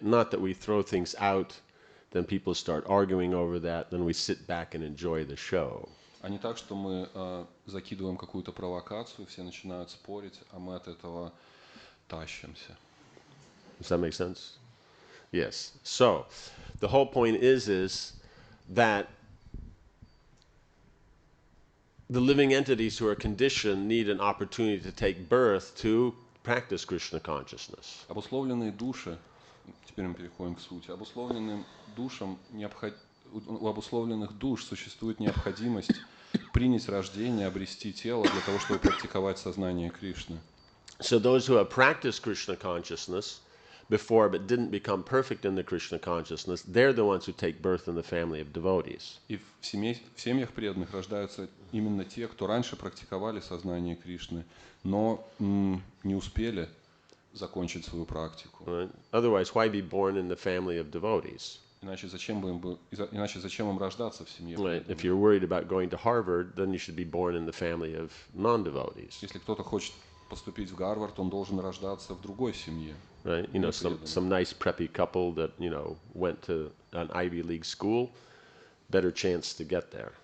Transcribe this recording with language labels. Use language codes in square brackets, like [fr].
[en] Not that we throw things out, then people start arguing over that, then we sit back and enjoy the show. [ru] А не так, что мы закидываем какую-то провокацию, все начинают спорить, а мы от этого тащимся. [en] Does that make sense? Yes. So, the whole point is that the living entities who are conditioned need an opportunity to take birth to practice Krishna consciousness. [ru] Обусловленные души, теперь мы переходим к сути, обусловленным душам у обусловленных душ существует необходимость принять рождение, обрести тело для того, чтобы практиковать сознание Кришны. [en] So those who have practiced Krishna consciousness before but didn't become perfect in the Krishna consciousness, they're the ones who take birth in the family of devotees. [ru] И в семьях преданных рождаются именно те, кто раньше практиковали сознание Кришны, но не успели закончить свою практику. [en] Right? Otherwise, why be born in the family of devotees? [ru] Иначе зачем им рождаться в семье [en] Right. [ru] преданных? [en] If you're worried about going to Harvard, then you should be born in the family of non-devotees. [ru] Если кто-то хочет поступить в Гарвард, он должен рождаться в другой семье. [en] Right? You know, some nice preppy couple that, went to an Ivy League school, better chance to get there.